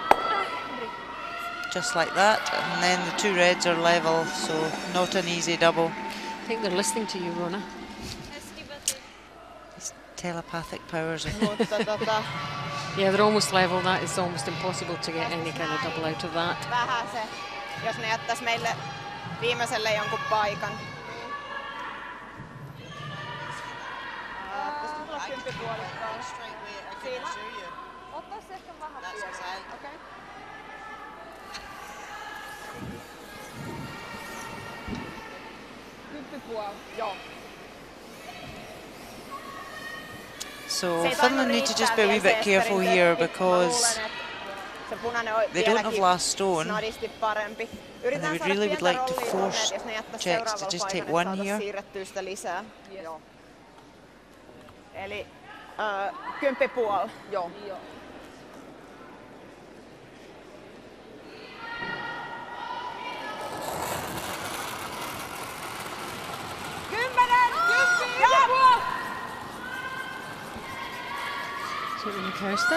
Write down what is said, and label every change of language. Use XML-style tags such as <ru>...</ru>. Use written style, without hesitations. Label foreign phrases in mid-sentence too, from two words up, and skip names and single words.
<en>Just like that, and then the 2 reds are level, so not an easy double. I think they're listening to you, Rona. These telepathic powers. Yeah, they're almost level. That is almost impossible to get any kind of double out of that.</en> <fi>Vähän se, jos ne jättäis meille viimeiselle jonkun paikan. Ottaisi ehkä vähän pieni. Okei. Joo.</fi> <en>So Finland need to just be a wee bit careful here because they don't have last stone, and they really would like to force Czechs to just take one here.</en> <fi>Eli 10,5. Joo.</fi> <en>Certainly Kirsten.</en>